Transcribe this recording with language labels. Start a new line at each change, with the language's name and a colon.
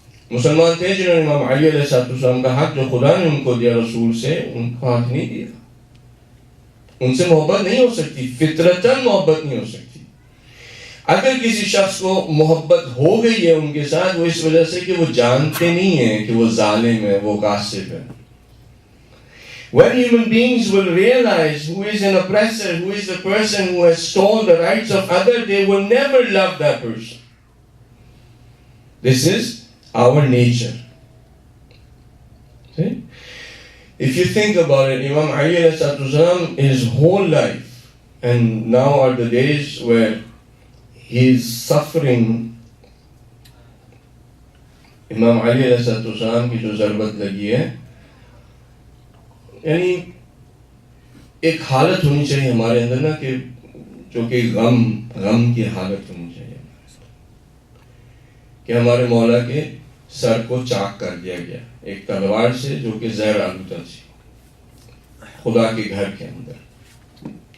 Urdu: مسلمان تھے جنہوں نے امام علی علیہ السلام کا حق جو خدا نے ان کو دیا رسول سے, ان کو حق نہیں دیا. ان سے محبت نہیں ہو سکتی, فطرتاً محبت نہیں ہو سکتی. اگر کسی شخص کو محبت ہو گئی ہے ان کے ساتھ, وہ اس وجہ سے کہ وہ جانتے نہیں ہیں کہ وہ ظالم ہے, وہ غاصب ہے.
English: When human beings will realize who is an oppressor, who is the person who has stolen the rights of others, they will never love that person. This is our nature. See? If you think about it, Imam Ali alayhi salatu, his whole life, and now are the days where he is suffering.
Urdu: Imam Ali alayhi salatu کی جو ضربت لگی ہے, یعنی ایک حالت ہونی چاہیے ہمارے اندر نا, کہ جو کہ غم کی حالت ہونی چاہیے کہ ہمارے مولا کے سر کو چاک کر دیا گیا ایک تلوار سے جو کہ زہر آلودہ تھی خدا کے گھر کے اندر.